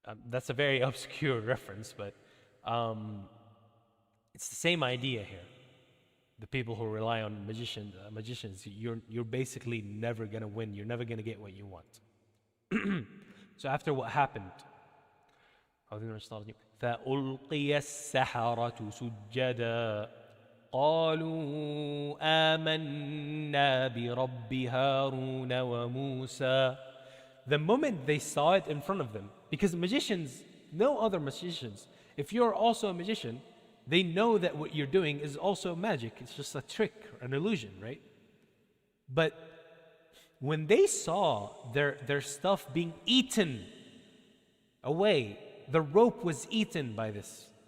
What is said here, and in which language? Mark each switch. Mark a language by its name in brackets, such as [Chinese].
[English] That's a very obscure reference, but it's the same idea here. The people who rely on magicians, you're basically never going to win. You're never going to get what you want. So after what happened, [Arabic] فَأُلْقِيَ السَّحَرَةُ سُجَّدًا قَالُوا آمَنَّا بِرَبِّ هَارُونَ وَمُوسَى. [English] The moment they saw it in front of them, because magicians, no other magicians, if you're also a magician, they know that what you're doing is also magic. It's just a trick, an illusion, right? But when they saw their stuff being eaten away, the rope was eaten by this.